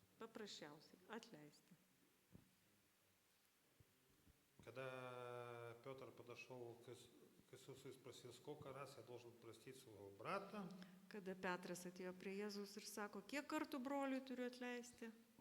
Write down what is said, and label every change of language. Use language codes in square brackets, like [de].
[lt] Paprasčiausiai atleisti. [ru] Когда Петр подошел к Иисусу и спросил, сколько раз я должен простить своего брата, [lt] Kada Petras atėjo prie Jėzaus ir sako, kiek kartų broliui turiu atleisti?